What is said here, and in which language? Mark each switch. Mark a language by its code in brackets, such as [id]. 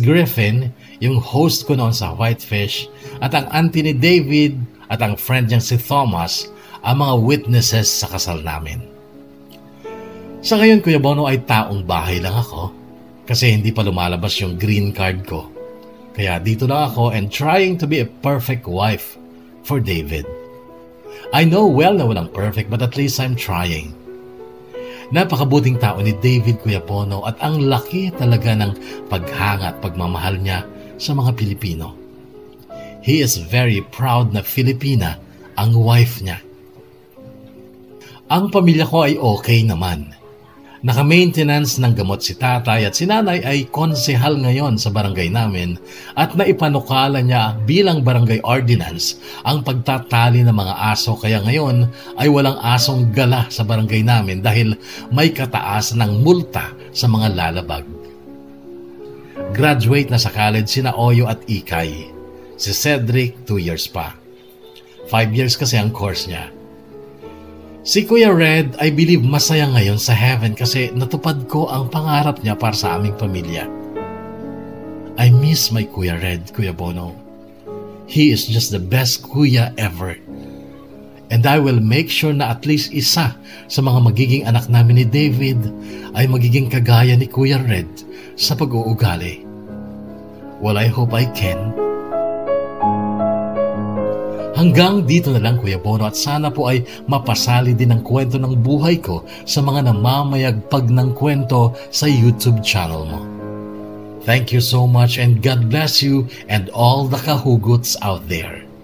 [tl] Griffin, yung host ko noon sa Whitefish, at ang auntie ni David at ang friend niyang si Thomas, ang mga witnesses sa kasal namin. Sa ngayon, Kuya Bono, ay taong bahay lang ako kasi hindi pa lumalabas yung green card ko. Kaya dito lang ako [en] and trying to be a perfect wife for David. I know well [tl] na walang [en] perfect but at least I'm trying. [tl] Napakabuting tao ni David, Kuya Bono, at ang laki talaga ng paghanga at pagmamahal niya sa mga Pilipino. [en] He is very proud na Filipina ang wife niya. [tl] Ang pamilya ko ay okay naman. Naka-maintenance ng gamot si tatay at si nanay ay konsehal ngayon sa barangay namin at naipanukala niya bilang barangay ordinance ang pagtatali ng mga aso kaya ngayon ay walang asong gala sa barangay namin dahil may kataas ng multa sa mga lalabag. Graduate na sa college sina Oyo at Ikay. Si Cedric 2 years pa. 5 years kasi ang course niya. Si Kuya Red, [en] I believe [tl] masaya ngayon sa heaven kasi natupad ko ang pangarap niya para sa aming pamilya. [en] I miss my Kuya Red, Kuya Bono. He is just the best kuya ever. And I will make sure [tl] na at least isa sa mga magiging anak namin ni David ay magiging kagaya ni Kuya Red sa pag-uugali. [en] Well, I hope I can. [tl] Hanggang dito na lang, Kuya Bono, at sana po ay mapasali din ang kwento ng buhay ko sa mga namamayagpag ng kwento sa YouTube channel mo. [en] Thank you so much and God bless you and all the kahugots out there.